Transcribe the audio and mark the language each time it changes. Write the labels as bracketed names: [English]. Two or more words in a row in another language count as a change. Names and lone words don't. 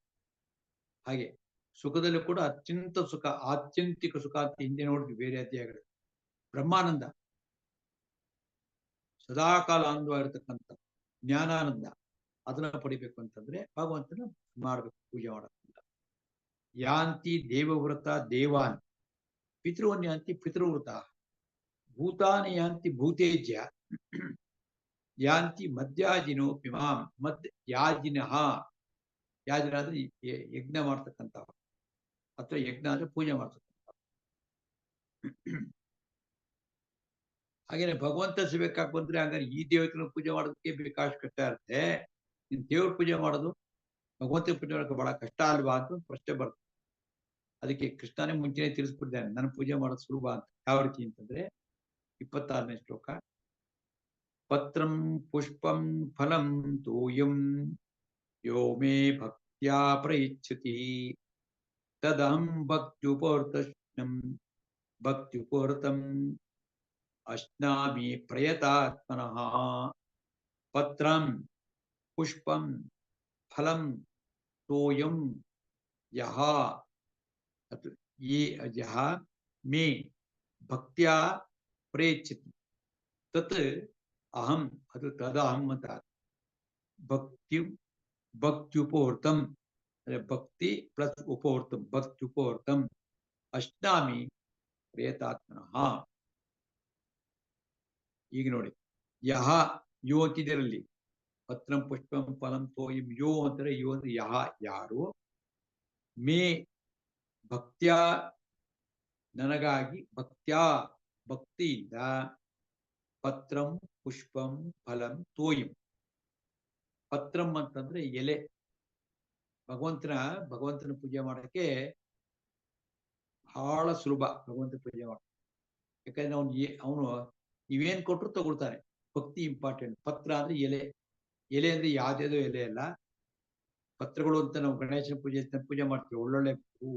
[Kannada] ಹಾಗೆ ಸುಖದಲ್ಲೂ ಕೂಡ ಅತ್ಯಂತ ಸುಖ, ಆತ್ಯಂತಿಕ ಸುಖ ಅಂತ ಹಿಂದೆ ನೋಡಿದ್ವಿ ಬೇರೆ ಅಧ್ಯಾಯಗಳು. ಬ್ರಹ್ಮಾನಂದ, ಸದಾಕಾಲ ಆನಂದವಾಗಿರ್ತಕ್ಕಂಥ ಜ್ಞಾನಾನಂದ, ಅದನ್ನ ಪಡಿಬೇಕು ಅಂತಂದ್ರೆ ಭಗವಂತನ ಮಾಡ್ಬೇಕು, ಪೂಜೆ ಮಾಡೋದ್ರಿಂದ. [Sanskrit] ಯಾಂತಿ ದೇವವ್ರತ ದೇವಾನ್, ಪಿತೃವನ್ ಯಾಂತಿ ಪಿತೃವ್ರತ, ಭೂತಾನಿ ಯಾಂತಿ ಭೂತೇಜ್ಯ, ಯಾಂತಿ ಮದ್ಯಾಜಿನೋ ಪಿಮಾಂ. [Kannada] ಯಾಜಿನಃ, ಯಾಜನ ಅಂದ್ರೆ ಯಜ್ಞ ಮಾಡ್ತಕ್ಕಂಥ, ಅಥವಾ ಯಜ್ಞ ಅಂದ್ರೆ ಪೂಜೆ ಮಾಡ್ತಕ್ಕಂಥ. ಹಾಗೇನೆ ಭಗವಂತ ಸಿಗಬೇಕಾಗಿ ಬಂದ್ರೆ ಹಂಗಾರೆ ಈ ದೇವತೆನ ಪೂಜೆ ಮಾಡೋದಕ್ಕೆ ಬೇಕಾಷ್ಟು ಕಷ್ಟ ಇರುತ್ತೆ, ನೀನ್ ದೇವ್ರ ಪೂಜೆ ಮಾಡೋದು, ಭಗವಂತನ ಪೂಜೆ ಮಾಡೋಕೆ ಬಹಳ ಕಷ್ಟ ಅಲ್ವಾ ಅಂತ ಪ್ರಶ್ನೆ ಬರ್ತದೆ. ಅದಕ್ಕೆ ಕೃಷ್ಣನೇ ಮುಂಚೆನೆ ತಿಳಿಸ್ಬಿಟ್ಟಿದ್ದಾನೆ, ನನ್ನ ಪೂಜೆ ಮಾಡೋದು ಸುಲಭ ಅಂತ. ಯಾವ ರೀತಿ ಅಂತಂದ್ರೆ 26ನೇ ಶ್ಲೋಕ. [Sanskrit] ಪತ್ರಂ ಪುಷ್ಪಂ ಫಲಂ ತೋಯಂ ಯೋ ಮೇ ಭಕ್ತ್ಯಾ ಪ್ರಯಿಚ್ಛತಿ ತದಹಂ ಭಕ್ತ್ಯುಪವರ್ತಂ ಭಕ್ತ್ಯುಪವರ್ತಂ ಅಶ್ನಾಮಿ ಪ್ರಯತಾತ್ಮನಃ. ಪತ್ರಂ ಪುಷ್ಪಂ ಫಲಂ ತೋಯಂ ಯಹ ಯಹ ಮೇ ಭಕ್ತ್ಯಾ ಪ್ರಯಚ್ಛತಿ ತತ್ ಅಹಂ, [Kannada] ಅದು ತದಹಂ ಅಂತ. ಭಕ್ತ್ಯುಪವರ್ತಂ ಅಂದ್ರೆ ಭಕ್ತಿ ಪ್ಲಸ್ ಉಪವರ್ತಂ, [Sanskrit] ಭಕ್ತ್ಯುಪವರ್ತಂ ಅಶ್ನಾಮಿ ಪ್ರಯತಾತ್ಮನಃ. [Kannada] ಈಗ ನೋಡಿ, ಯಹ ಯೋ ಅಂತಿದರಲ್ಲಿ, [Sanskrit] ಪತ್ರಂ ಪುಷ್ಪಂ ಫಲಂ ತೋಯಂ ಯೋ [Kannada] ಅಂತಾರೆ, ಯೋ ಅಂದ್ರೆ ಯಹ ಯಾರು, [Sanskrit] ಮೇ ಭಕ್ತ್ಯಾ [Kannada] ನನಗಾಗಿ, ಭಕ್ತ್ಯಾ ಭಕ್ತಿಯಿಂದ, [Sanskrit] ಪತ್ರಂ ಪುಷ್ಪಂ ಫಲಂ ತೋಯಂ. [Kannada] ಪತ್ರಂ ಅಂತಂದ್ರೆ ಎಲೆ. ಭಗವಂತನ ಪೂಜೆ ಮಾಡಕ್ಕೆ ಬಹಳ ಸುಲಭ ಭಗವಂತ ಪೂಜೆ ಮಾಡ. ಯಾಕಂದ್ರೆ ಅವನು ಇವೇನ್ ಕೊಟ್ಟರು ತಗೊಳ್ತಾನೆ. ಭಕ್ತಿ ಇಂಪಾರ್ಟೆಂಟ್. ಪತ್ರ ಅಂದ್ರೆ ಎಲೆ. ಎಲೆ ಅಂದ್ರೆ ಯಾವ್ದೇದೋ ಎಲೆ ಅಲ್ಲ, ಪತ್ರಗಳು ಅಂತ ನಾವು ಗಣೇಶನ ಪೂಜೆ ಮಾಡ್ತೀವಿ, ಒಳ್ಳೊಳ್ಳೆ ಹೂವು.